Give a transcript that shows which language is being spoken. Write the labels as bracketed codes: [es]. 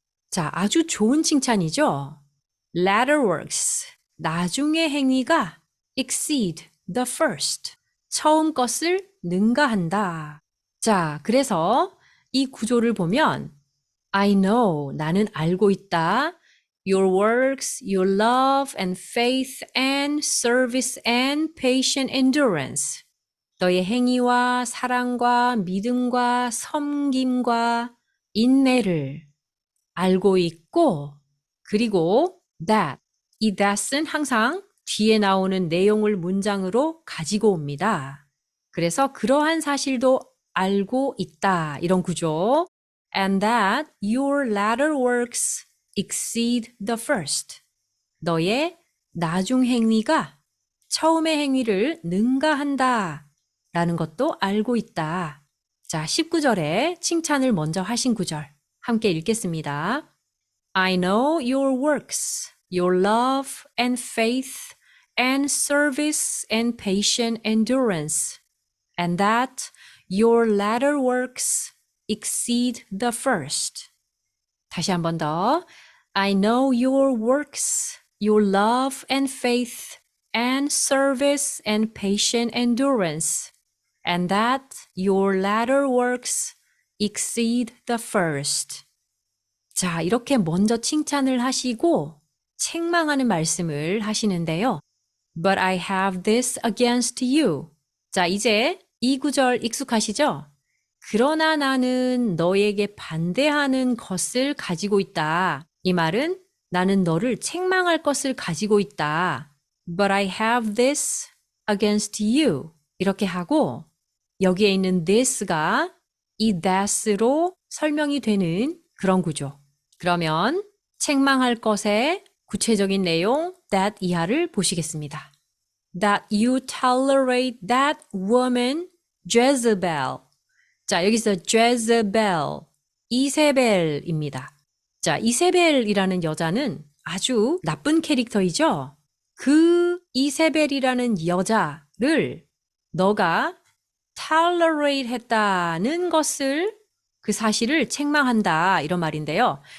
[ko] 자, 아주 좋은 칭찬이죠. [en] latter works, [ko] 나중의 행위가 [en] exceed the first. [ko] 처음 것을 능가한다. 자, 그래서 이 구조를 보면 [en] I know, [ko] 나는 알고 있다. [en] Your works, your love and faith and service and patient endurance. [ko] 너의 행위와 사랑과 믿음과 섬김과 인내를 알고 있고, 그리고 that, 이 that은 항상 뒤에 나오는 내용을 문장으로 가지고 옵니다. 그래서 그러한 사실도 알고 있다, 이런 구조. [en] And that your latter works exceed the first. [ko] 너의 나중 행위가 처음의 행위를 능가한다 라는 것도 알고 있다. 자, 19절에 칭찬을 먼저 하신 구절 함께 읽겠습니다. [en] I know your works, your love and faith and service and patient endurance, and that your latter works exceed the first. [ko] 다시 한 번 더. [en] I know your works, your love and faith and service and patient endurance, and that your latter works exceed the first. [ko] 자, 이렇게 먼저 칭찬을 하시고 책망하는 말씀을 하시는데요. [en] But I have this against you. [ko] 자, 이제 이 구절 익숙하시죠? 그러나 나는 너에게 반대하는 것을 가지고 있다. 이 말은 나는 너를 책망할 것을 가지고 있다. [en] But I have this against you. [ko] 이렇게 하고 여기에 있는 this가 이 that으로 설명이 되는 그런 구조. 그러면 책망할 것의 구체적인 내용 that 이하를 보시겠습니다. [en] That you tolerate that woman Jezebel. [ko] 자, 여기서 Jezebel, 이세벨입니다. 자, 이세벨이라는 여자는 아주 나쁜 캐릭터이죠. 그 이세벨이라는 여자를 너가 tolerate 했다는 것을 그 사실을 책망한다 이런 말인데요.